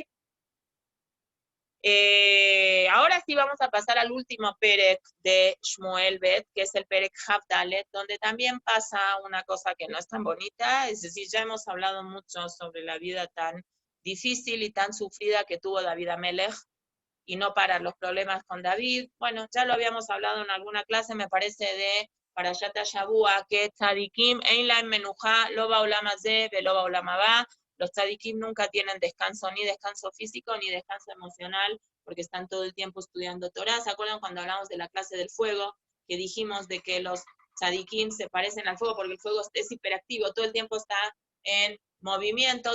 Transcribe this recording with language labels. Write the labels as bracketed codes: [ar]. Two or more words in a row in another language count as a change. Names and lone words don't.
[es] Ahora sí vamos a pasar al último Perek de Shmuel Bet, que es el Perek Havdalet, donde también pasa una cosa que no es tan bonita, es decir, ya hemos hablado mucho sobre la vida tan difícil y tan sufrida que tuvo David Amelech, y no para los problemas con David. Bueno, ya lo habíamos hablado en alguna clase, me parece, de [he] פרשת שבוע, [es] que [he] צדיקים אין להם מנוחה לא בעולם הזה ולא בעולם הבא. [es] Los tzadikim nunca tienen descanso, ni descanso físico, ni descanso emocional, porque están todo el tiempo estudiando Torah. ¿Se acuerdan cuando hablamos de la clase del fuego? Que dijimos de que los tzadikim se parecen al fuego porque el fuego es hiperactivo, todo el tiempo está en movimiento.